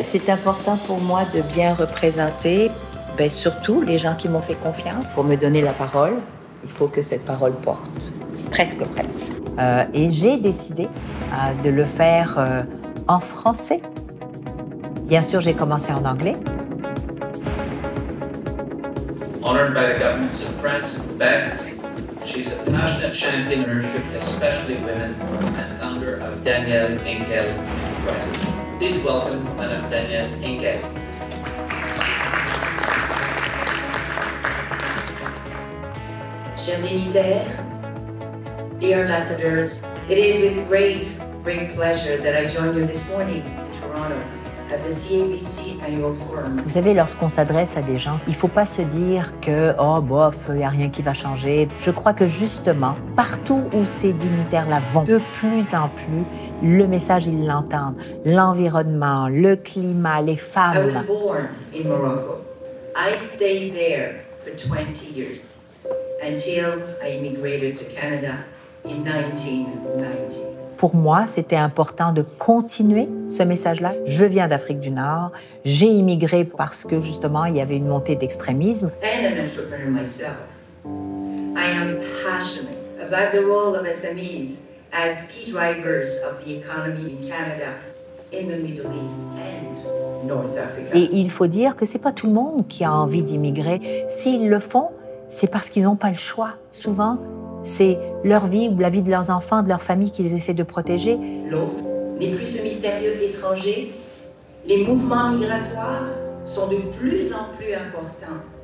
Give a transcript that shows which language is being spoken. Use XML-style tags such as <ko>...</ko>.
<fr>C'est important pour moi de bien représenter, surtout les gens qui m'ont fait confiance. Pour me donner la parole, il faut que cette parole porte. Presque prête. Et j'ai décidé de le faire en français. Bien sûr, j'ai commencé en anglais.</fr> <en>Honored by the governments of France and Quebec, she's a passionate champion of leadership, especially women, and founder of Danielle Henkel Enterprises. Please welcome Madame Danielle Henkel.</en> <fr>Chers dignitaires,</fr> <en>dear ambassadors, it is with great pleasure that I join you this morning in Toronto at the CABC Annual Forum.</en> <fr>Vous savez, lorsqu'on s'adresse à des gens, il ne faut pas se dire que « oh, bof, il n'y a rien qui va changer ». Je crois que justement, partout où ces dignitaires-là vont, de plus en plus, le message, ils l'entendent. L'environnement, le climat, les femmes.</fr> <en>I was born in Morocco. I stayed there for 20 years until I immigrated to Canada in 1990.</en> <fr>Pour moi, c'était important de continuer ce message-là. Je viens d'Afrique du Nord, j'ai immigré parce que justement, il y avait une montée d'extrémisme.</fr> <en>And an entrepreneur myself, I am passionate about the role of SMEs as key drivers of the economy in Canada, in the Middle East and North Africa.</en> <fr>Et il faut dire que c'est pas tout le monde qui a envie d'immigrer. S'ils le font, c'est parce qu'ils n'ont pas le choix. Souvent, c'est leur vie ou la vie de leurs enfants, de leur famille qu'ils essaient de protéger. L'autre n'est plus ce mystérieux étranger. Les mouvements migratoires sont de plus en plus importants.</fr>